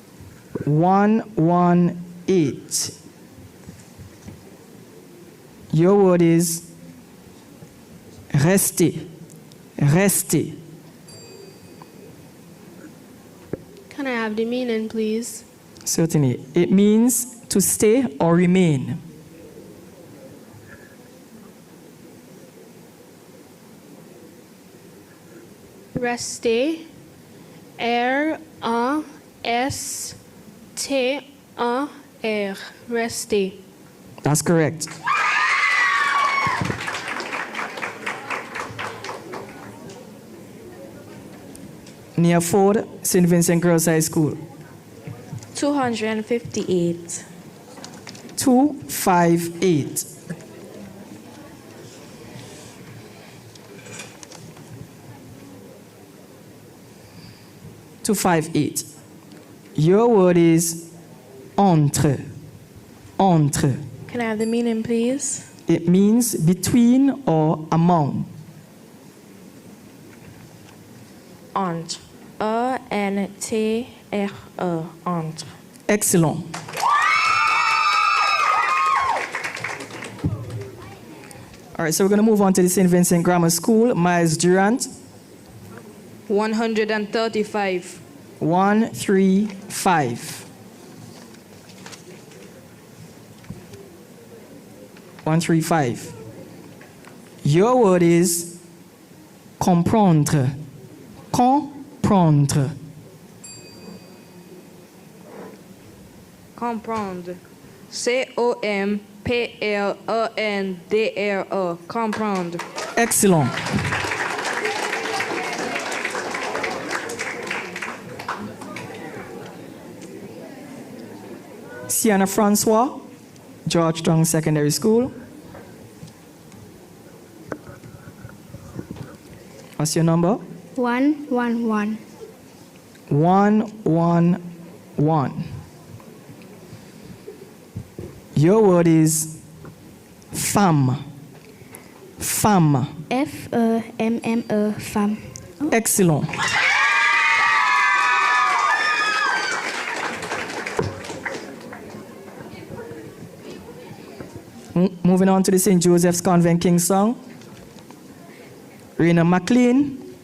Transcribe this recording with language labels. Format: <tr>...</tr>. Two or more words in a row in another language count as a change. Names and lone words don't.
<en>118. Your word is rester. Rester. Can I have the meaning, please? Certainly. It means to stay or remain. Rester. R-A-S-T-A-R. Rester. That's correct. Near Ford, St. Vincent Girls High School. 258. 258. Your word is entre. Entre. Can I have the meaning, please? It means between or among. Entre. E-N-T-R-E. Entre. Excellent. All right, so we're going to move on to the St. Vincent Grammar School. Miles Durant. 135. 135. 135. Your word is comprendre. Comprendre. Comprendre. C-O-M-P-R-E-N-D-R-E. Comprendre. Excellent. Sienna Francois, Georgetown Secondary School. What's your number? 111. 111. Your word is femme. Femme. F-E-M-M-E, femme. Excellent. Moving on to the St. Joseph's Convent Kingstown. Rena McLean.</en>